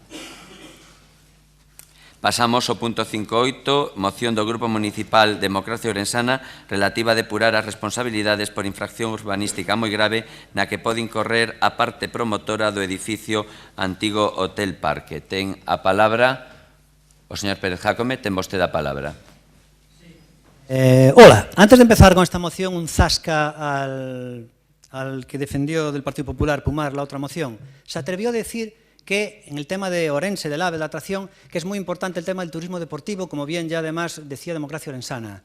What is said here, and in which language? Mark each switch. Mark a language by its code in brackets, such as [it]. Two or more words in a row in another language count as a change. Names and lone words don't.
[gl] Pasamos ao punto 5.8, moción do Grupo Municipal Democracia Ourensana relativa a depurar as responsabilidades por infracción urbanística moi grave na que pode incorrer a parte promotora do edificio antigo Hotel Parque. Ten a palabra o señor Pérez Jácome, ten vostede a palabra. [es] Hola, antes de empezar con esta moción, un zasca al que defendió del Partido Popular Pumar la otra moción. Se atrevió a decir que en el tema de Ourense, del AVE, de la atracción, que es muy importante el tema del turismo deportivo, como bien ya además decía Democracia Ourensana.